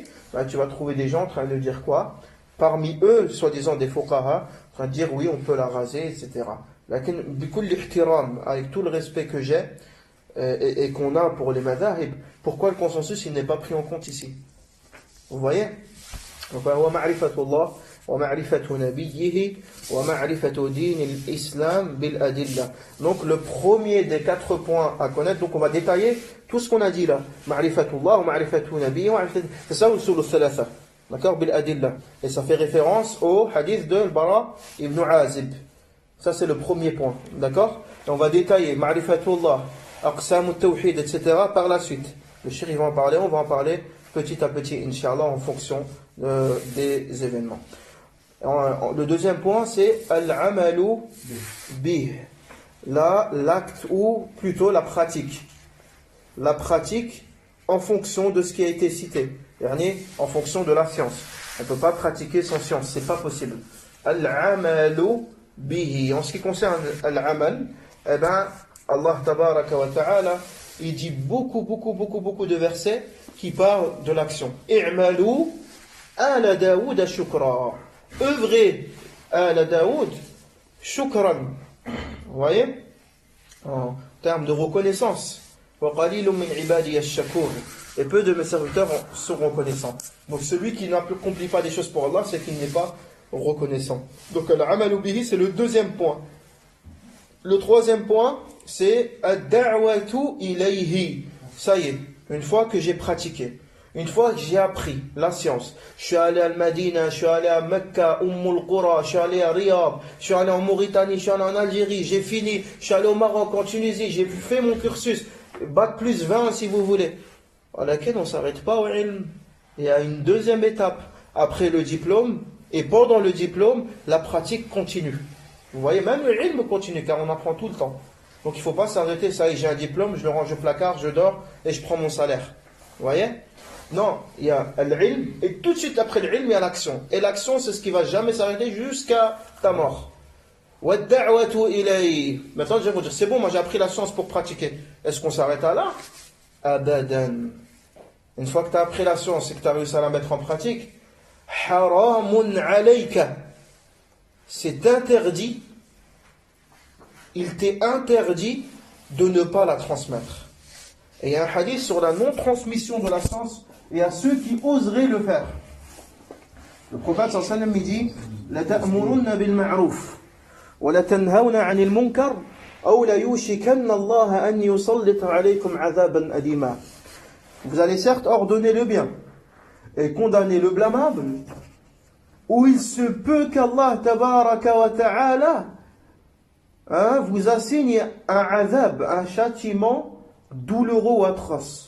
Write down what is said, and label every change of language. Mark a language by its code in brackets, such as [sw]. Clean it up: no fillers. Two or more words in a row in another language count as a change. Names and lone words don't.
[fr] Tu vas trouver des gens en train de dire quoi? Parmi eux, soi-disant des fuqaha, en train de dire oui, on peut la raser, etc. Avec tout le respect que j'ai et qu'on a pour les madhahib, pourquoi le consensus il n'est pas pris en compte ici? Vous voyez? Donc, [ar] ومعرفة الله، ومعرفة نبيه، ومعرفة دين الإسلام بالأدلة. [fr] Donc le premier des 4 points à connaître, donc on va détailler tout ce qu'on a dit là. [ar] معرفة الله، ومعرفة نبيه, [fr] c'est ça [ar] الأصول الثلاثة. [fr] D'accord? [ar] بالأدلة. [fr] Et ça fait référence au hadith de Al-Bara ibn Azib. Ça c'est le premier point. D'accord? Et on va détailler ma'rifatullah, [ar] أقسام التوحيد, [fr] etc. par la suite. Le cheikh va en parler, on va en parler petit à petit, Inch'Allah, en fonction des événements. Le deuxième point, c'est [ar] العمل به. [fr] Là, l'acte ou plutôt la pratique. La pratique en fonction de ce qui a été cité. En fonction de la science. On ne peut pas pratiquer sans science, c'est pas possible. [ar] العمل به. [fr] En ce qui concerne al-amal, [ar] الله تبارك وتعالى, [fr] il dit beaucoup de versets qui parlent de l'action. [ar] اعملوا آل داود شكرا. [fr] Œuvrez [ar] آل داود شكرا. [fr] Vous voyez? En termes de reconnaissance. [ar] وقليل من عبادي الشكور. [fr] Et peu de mes serviteurs sont reconnaissants. Donc celui qui n'accomplit pas des choses pour Allah, c'est qu'il n'est pas reconnaissant. Donc [ar] العمل به, [fr] c'est le deuxième point. Le troisième point, c'est [ar] الدعوة إليه. [fr] Ça y est, une fois que j'ai pratiqué, une fois que j'ai appris la science, je suis allé à Madina, je suis allé à Mecca, Umm al-Qura, je suis allé à Riyad, je suis allé en Mauritanie, je suis allé en Algérie, j'ai fini, je suis allé au Maroc, en Tunisie, j'ai fait mon cursus, bac plus 20 si vous voulez. À laquelle on ne s'arrête pas au ilm. Il y a une deuxième étape après le diplôme, et pendant le diplôme, la pratique continue. Vous voyez, même le ilm continue, car on apprend tout le temps. Donc il ne faut pas s'arrêter, ça y est, j'ai un diplôme, je le range au placard, je dors, et je prends mon salaire. Vous voyez? Non, il y a l'ilm, et tout de suite après l'ilm, il y a l'action. Et l'action, c'est ce qui ne va jamais s'arrêter jusqu'à ta mort. [ar] وَالدَّعْوَةُ إِلَيْهِ. [fr] Maintenant, je vais vous dire, c'est bon, moi j'ai appris la science pour pratiquer. Est-ce qu'on s'arrête à là? Abadan. Une fois que tu as appris la science et que tu as réussi à la mettre en pratique, [ar] حرام عليك. [fr] C'est interdit. Il t'est interdit de ne pas la transmettre. Et il y a un hadith sur la non-transmission de la science et à ceux qui oseraient le faire. Le prophète [ar] صلى الله عليه وسلم [fr] dit [ar] لتأمرن بالمعروف ولتنهون عن المنكر أو ليوشكن الله أن يسلط عليكم عذابا أليما. [fr] Vous allez certes ordonner le bien et condamner le blâmable, ou il se peut qu' [ar] الله تبارك وتعالى [fr] vous assigne un azab, un châtiment douloureux ou atroce.